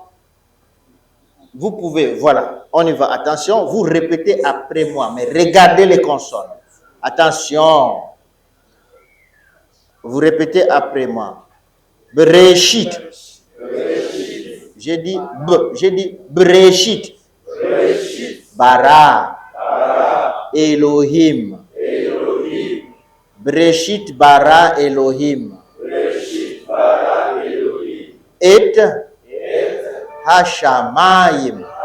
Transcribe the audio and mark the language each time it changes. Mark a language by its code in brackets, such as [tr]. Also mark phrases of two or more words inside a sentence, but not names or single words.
[fr] Vous pouvez, voilà, on y va. Attention, vous répétez après moi, mais regardez les consonnes. Attention. Vous répétez après moi. Bereshit. J'ai dit Bereshit. [he] ברא אלהים. בראשית ברא אלהים. את השמים.